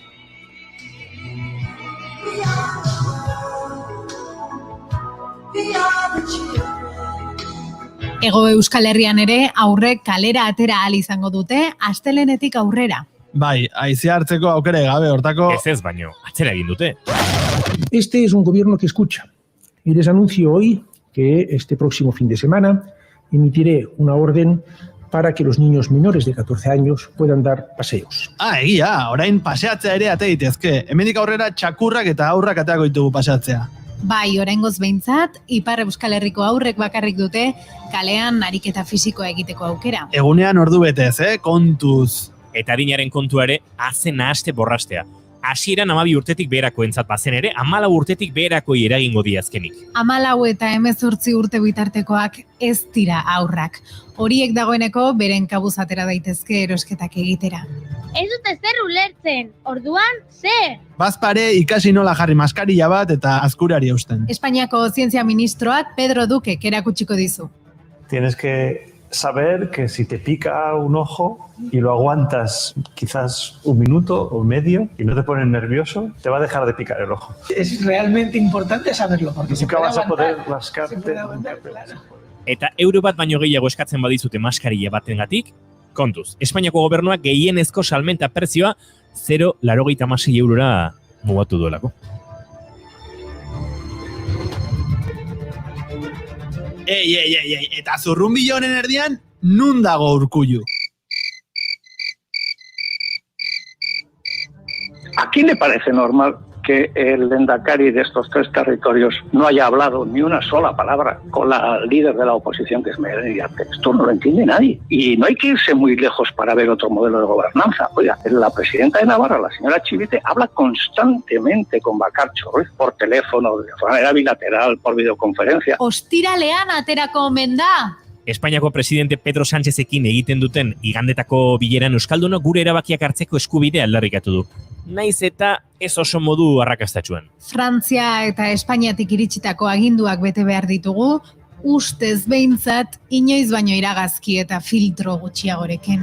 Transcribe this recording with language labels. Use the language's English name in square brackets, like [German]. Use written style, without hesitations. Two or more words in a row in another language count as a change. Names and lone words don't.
[Basque] Hego Euskal Herrian ere aurrek kalera atera ahal izango dute astelehenetik aurrera. Bai, haizea hartzeko aukere gabe hortako... Ez baino, atzera egin dute. [Spanish] Este es un gobierno que escucha. Y les anuncio hoy que este próximo fin de semana emitiré una orden para que los niños menores de 14 años puedan dar paseos. [Basque] Egia, orain paseatzea ere ate daitezke. Hemendik aurrera txakurrak eta aurrak ateako ditugu paseatzea. Bai, oraingoz behintzat, Ipar Euskal Herriko aurrek bakarrik dute kalean ariketa fisikoa egiteko aukera. Egunean ordu betez, kontuz. Eta harinaren kontua ere, azen nahaste borrastea. Hasieran 12 urtetik beherako entzat bazen ere, 14 urtetik beherakoi eragingo diazkenik. 14 eta 18 urte bitartekoak ez dira aurrak. Horiek dagoeneko beren kabuz atera daitezke erosketak egitera. Ez dute zer ulertzen, orduan zer? Bazpare ikasi nola jarri maskarilla bat eta azkurari eusten. Espainiako zientzia ministroak Pedro Dukek erakutsiko dizu. [Spanish] Tienes que saber que si te pica un ojo y lo aguantas quizás un minuto o medio y no te pones nervioso, te va a dejar de picar el ojo. Es realmente importante saberlo, porque nunca vas a poder rascarte. [Basque] Eta euro bat baino gehiago eskatzen badizute maskarilla batengatik, kontuz, Espainiako gobernuak gehienezko salmenta prezioa 0,86 eurora mugatu duelako. Ei, eta zurrumbilo honen erdian, nun dago Urkullu? [Spanish] ¿A quién le parece normal que el lehendakari de estos 3 territorios no haya hablado ni una sola palabra con la líder de la oposición, que es Mediarte? Esto no lo entiende nadie. Y no hay que irse muy lejos para ver otro modelo de gobernanza. Oiga, la presidenta de Navarra, la señora Chivite, habla constantemente con Bakartxo Ruiz por teléfono, de manera bilateral, por videoconferencia. [Basque] Ostiralean aterako omen da! Espainiako presidente Pedro Sánchezekin egiten duten igandetako bileran euskaldunok gure erabakiak hartzeko eskubidea aldarrikatu du. Naiz eta ez oso modu arrakastatsuan. Frantzia eta Espainiatik iritsitako aginduak bete behar ditugu, ustez behintzat inoiz baino iragazki eta filtro gutxiagorekin.